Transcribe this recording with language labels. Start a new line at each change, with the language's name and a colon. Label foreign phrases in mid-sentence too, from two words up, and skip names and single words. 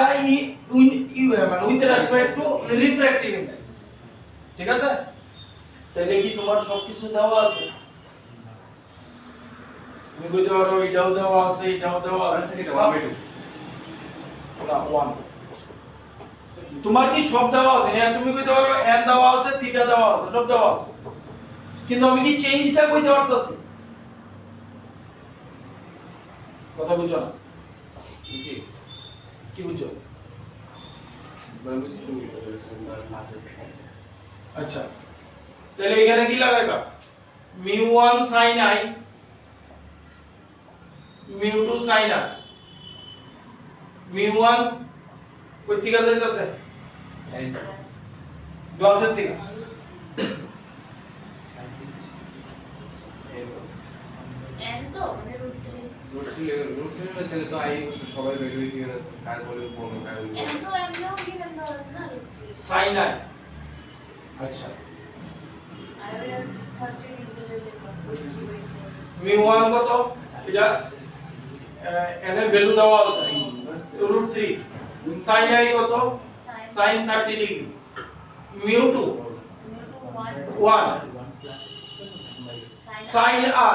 Bangla: মানে
English: with respect to refractive index
Bangla: ঠিক আছে তাইলে কি তোমার সবকিছু দেওয়া আছে তুমি কইতে পারো এটাও দেওয়া আছে এটাও দেওয়া আছে না 1 তোমার কি সব দেওয়া আছে না তুমি কইতে পারো n দেওয়া আছে থিটা দেওয়া আছে সব দেওয়া আছে কিন্তু আমি কি চেঞ্জটা কইতে পারতাছি কথা বুঝছো না জি কি বুঝছো বুঝছি তুমি এটা বলেছো ভাবতেছি আচ্ছা তাহলে এখানে কি লাগাইবা mu1 sin i mu2 sin i mu1 কই থেকে যাইতাছে গ্লাসের থেকে n তো মানে রুট 3 তাহলে তো আই সবাই
English: value given
Bangla: আছে কার বলে কোন কারণ n তো এমনিও গিভেন দেওয়া আছে না sin i আচ্ছা
English: I will have 30 into the
Bangla: mu1 কত এটা n এর ভ্যালু দেওয়া আছে রুট 3 sin i কত sin 30 ডিগ্রি mu2 1 sin r